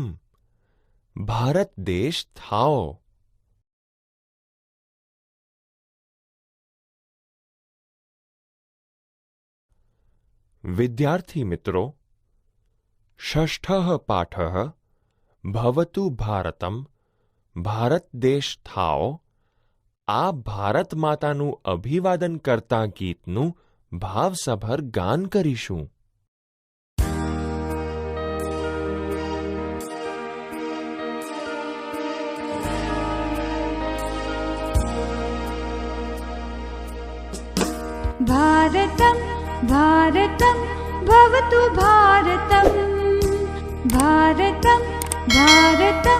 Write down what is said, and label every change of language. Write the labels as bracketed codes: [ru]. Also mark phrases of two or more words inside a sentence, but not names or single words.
[gu] ભારત દેશ થાઓ। વિદ્યાર્થી મિત્રો, [sa] षष्ठः पाठः भवतु भारतम् [gu] ભારત દેશ થાઓ આ ભારત માતાનું અભિવાદન કરતા ગીતનું ભાવસભર ગાન કરીશું. [sa] भारतम् भारतम् भवतु भारतम् भारतम् भारतम्